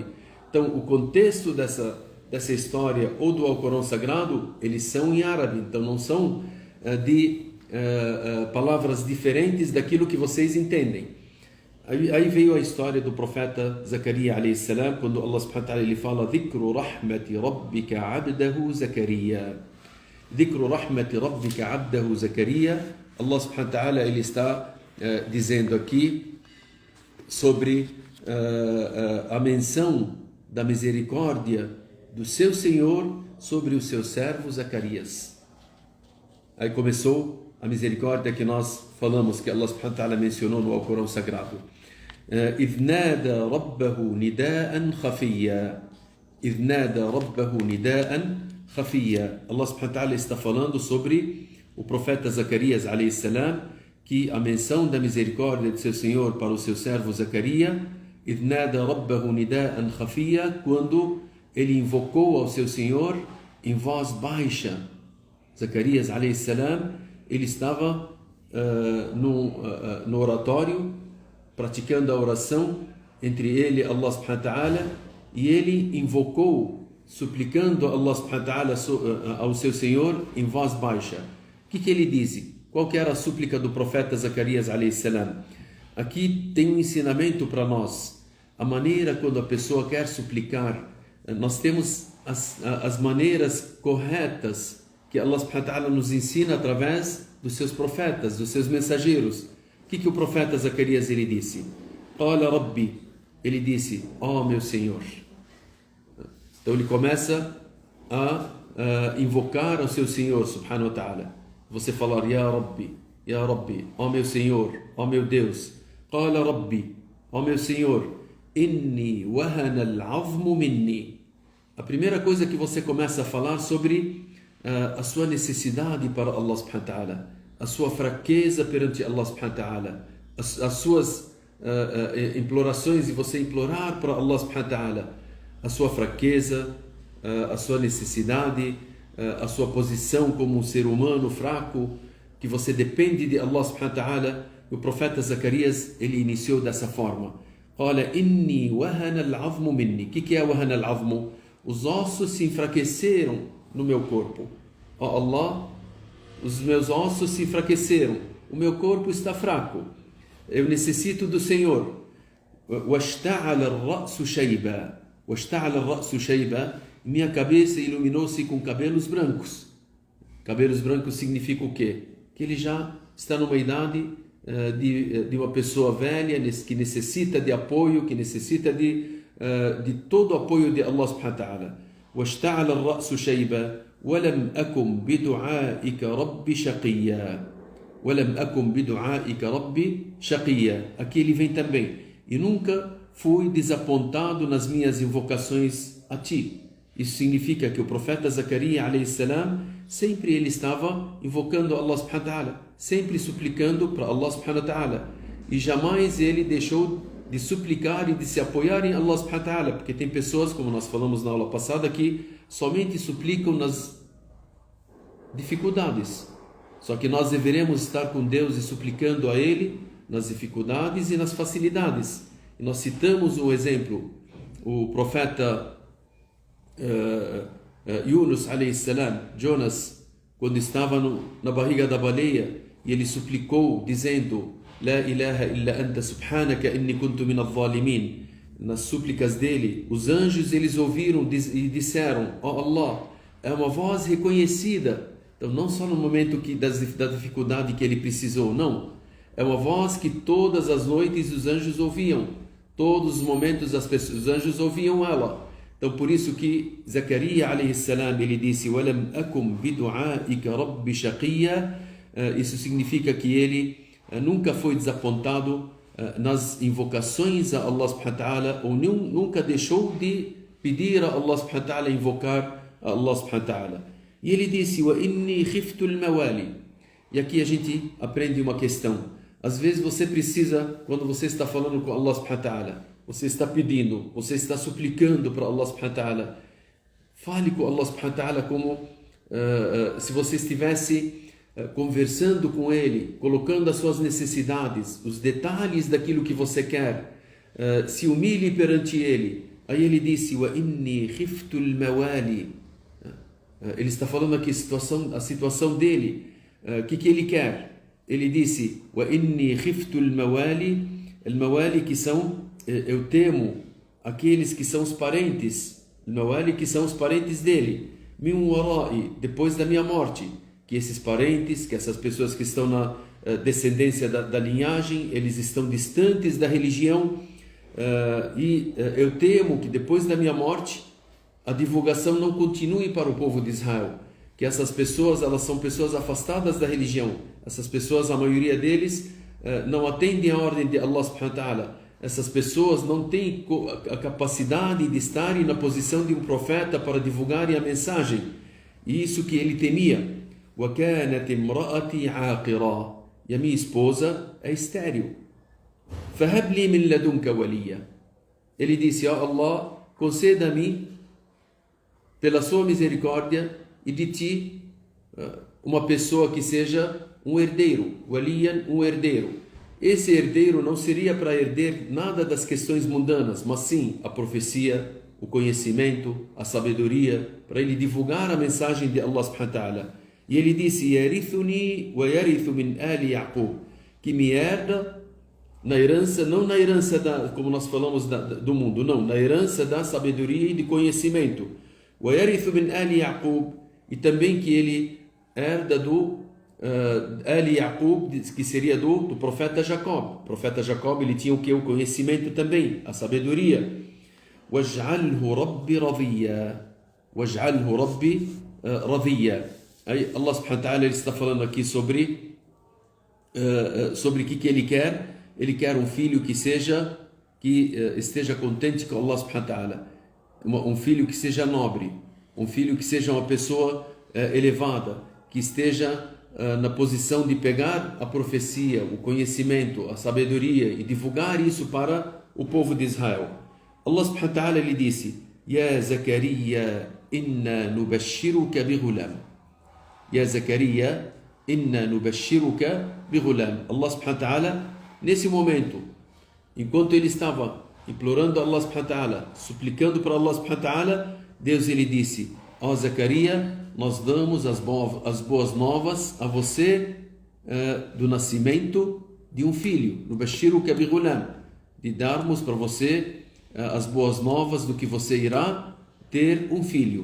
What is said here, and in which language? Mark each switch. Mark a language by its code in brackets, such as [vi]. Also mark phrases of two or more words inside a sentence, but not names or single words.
[pt] Então, o contexto dessa história ou do Alcorão Sagrado, eles são em árabe, então não são palavras diferentes daquilo que vocês entendem. Aí veio a história do profeta Zacarias [ar] عليه السلام, [pt] quando Allah [ar] سبحانه وتعالى [pt] ele fala [ar] ذكر رحمت ربك عبده زكريا. ذكر رحمت ربك عبده زكريا. [pt] Allah [ar] سبحانه وتعالى [pt] ele está dizendo aqui sobre a menção da misericórdia do seu Senhor sobre o seu servo Zacarias. Aí começou a misericórdia que nós falamos, que Allah [ar] سبحانه وتعالى [pt] mencionou no Alcorão Sagrado. [ar] إذ نادى ربه نداء خفيا إذ نادى ربه نداء خفيا. [pt] Allah [ar] سبحانه وتعالى [pt] está falando sobre o profeta Zacarias [ar] عليه السلام, [pt] que a menção da misericórdia de seu Senhor para o seu servo Zacarias, [ar] إذ نادى ربه نداء خفيا, [pt] quando ele invocou ao seu Senhor em voz baixa. Zacarias [ar] عليه السلام, [pt] ele estava no oratório, praticando a oração entre ele e Allah [ar] سبحانه وتعالى, [pt] e ele invocou, suplicando a Allah [ar] سبحانه وتعالى [pt] ao seu Senhor em voz baixa. O que ele disse? Qual que era a súplica do profeta Zacarias [ar] عليه السلام? [pt] Aqui tem um ensinamento para nós. A maneira quando a pessoa quer suplicar, nós temos as maneiras corretas que Allah [ar] سبحانه وتعالى [pt] nos ensina através dos seus profetas, dos seus mensageiros. O que o profeta Zacarias ele disse? [ar] قال رب, [pt] ele disse, ó meu Senhor. Então ele começa a invocar ao seu Senhor [ar] سبحانه وتعالى. [pt] Você falar [ar] يا ربي, [pt] ó meu Senhor, ó meu Deus. [ar] قال رب, [pt] ó meu Senhor, [ar] إني وهن العظم مني. [pt] A primeira coisa que você começa a falar sobre a sua necessidade para Allah [ar] سبحانه وتعالى, [pt] a sua fraqueza perante Allah [ar] سبحانه وتعالى, [pt] as suas implorações, e você implorar para Allah [ar] سبحانه وتعالى [pt] a sua fraqueza, a sua necessidade, a sua posição como um ser humano fraco, que você depende de Allah [ar] سبحانه وتعالى. [pt] O profeta Zacarias, ele iniciou dessa forma. [ar] قال إني وهن العظم مني. [pt] O que é [ar] وهن العظم? [pt] Os ossos se enfraqueceram no meu corpo. Ó Allah, os meus ossos se enfraqueceram, o meu corpo está fraco, eu necessito do Senhor. [ar] وَاشْتَعَلَ الرَّأْسُ شَيْبًا. وَاشْتَعَلَ الرَّأْسُ شَيْبًا. [pt] Minha cabeça iluminou-se com cabelos brancos. Cabelos brancos significa o quê? Que ele já está numa idade de uma pessoa velha, que necessita de apoio, que necessita de todo o apoio de Allah [ar] سبحانه وتعالى. وَاشْتَعَلَ الرَّأْسُ شَيْبًا. وَلَمْ أَكُمْ بِدُعَائِكَ رَبِّ شَقِيًّا. وَلَمْ أَكُمْ بِدُعَائِكَ رَبِّ شَقِيًّا. [pt] Aqui ele vem também. E nunca fui desapontado nas minhas invocações a ti. Isso significa que o profeta Zacarias [ar] عليه السلام, [pt] sempre ele estava invocando Allah [ar] سبحانه وتعالى, [pt] sempre suplicando para Allah [ar] سبحانه وتعالى. [pt] E jamais ele deixou de suplicar e de se apoiar em Allah [ar] سبحانه وتعالى, [pt] porque tem pessoas, como nós falamos na aula passada, que somente suplicam nas dificuldades. Só que nós deveremos estar com Deus e suplicando a Ele nas dificuldades e nas facilidades. E nós citamos um exemplo, o profeta Yunus [ar] عليه السلام, [pt] Jonas quando estava na barriga da baleia, e ele suplicou, dizendo: [ar] لا إله إلا أنت سبحانك إني كنت من الظالمين. [pt] Nas súplicas dele, os anjos eles ouviram e disseram: ó Allah, é uma voz reconhecida. Então, não só no momento da dificuldade que ele precisou, não. É uma voz que todas as noites os anjos ouviam. Todos os momentos os anjos ouviam ela. Então, por isso que Zacarias [ar] عليه السلام, [pt] ele disse: [ar] وَلَمْ أَكُمْ بِدُعَائِكَ رَبِّ شَقِيًّا. [pt] Isso significa que ele nunca foi desapontado nas invocações a Allah [ar] سبحانه وتعالى, [pt] ou nunca deixou de pedir a Allah [ar] سبحانه وتعالى, [pt] invocar a Allah [ar] سبحانه وتعالى. [pt] E ele disse: [ar] وَإِنِّي خِفْتُ الْمَوَالِي. [pt] E aqui a gente aprende uma questão. Às vezes você precisa, quando você está falando com Allah [ar] سبحانه وتعالى, [pt] você está pedindo, você está suplicando para Allah [ar] سبحانه وتعالى, [pt] fale com Allah [ar] سبحانه وتعالى [pt] como se você estivesse conversando com ele, colocando as suas necessidades, os detalhes daquilo que você quer, se humilhe perante ele. Aí ele disse: [ar] وَإِنِّي خِفْتُ الْمَوَالِي. [pt] Ele está falando aqui a situação dele. O que ele quer? Ele disse: [ar] وَإِنِّي خِفْتُ الْمَوَالِي. [pt] Al-mawali, que são, eu temo aqueles que são os parentes, al-mawali, que são os parentes dele, [ar] من ورائي, [pt] depois da minha morte. Que esses parentes, que essas pessoas que estão na descendência da linhagem, eles estão distantes da religião, e eu temo que depois da minha morte a divulgação não continue para o povo de Israel, que essas pessoas, elas são pessoas afastadas da religião, essas pessoas, a maioria deles não atendem a ordem de Allah [ar] سبحانه وتعالى, [pt] essas pessoas não têm a capacidade de estarem na posição de um profeta para divulgarem a mensagem, e isso que ele temia. [ar] وَكَانَتِ امْرَأَتِي عَاقِرًا. [pt] E a minha esposa é estéril. [ar] فَهَبْ لِي مِنْ لَدُنْكَ وَلِيًّا. [pt] Ele disse: ó Allah, conceda-me pela sua misericórdia e de ti uma pessoa que seja um herdeiro, waliyan, um herdeiro. Esse herdeiro não seria para herder nada das questões mundanas, mas sim a profecia, o conhecimento, a sabedoria, para ele divulgar a mensagem de Allah [ar] سبحانه وتعالى. [pt] E ele disse: [ar] يرثني ويرث من آل يعقوب, [pt] que me herda na herança, não na herança como nós falamos do mundo, não, na herança da sabedoria e de conhecimento. [ar] ويرث من آل يعقوب, [pt] e também que ele herda do Ali Yaqub, que seria do profeta Jacob. O profeta Jacob, ele tinha o que? O conhecimento também, a sabedoria. [ar] واجعله رب رضيا. واجعله رب رضيا. [pt] Aí Allah [ar] سبحانه وتعالى, [pt] ele está falando aqui sobre o que ele quer. Ele quer um filho que esteja contente com Allah [ar] سبحانه وتعالى, [pt] um filho que seja nobre, um filho que seja uma pessoa elevada, que esteja na posição de pegar a profecia, o conhecimento, a sabedoria e divulgar isso para o povo de Israel. Allah [ar] سبحانه وتعالى, [pt] ele disse: [ar] يا زكريا، إنا نبشرك بغلام. يا زكريا، إنا نبشرك بغلام. [pt] Allah [ar] سبحانه وتعالى, [pt] nesse momento, enquanto ele estava implorando a Allah [ar] سبحانه وتعالى, [pt] suplicando para Allah [ar] سبحانه وتعالى, [pt] Deus, ele disse: ó Zacarias, nós damos as boas novas a você do nascimento de um filho, [ar] نبشرك بغلام, [pt] de darmos para você as boas novas do que você irá ter um filho.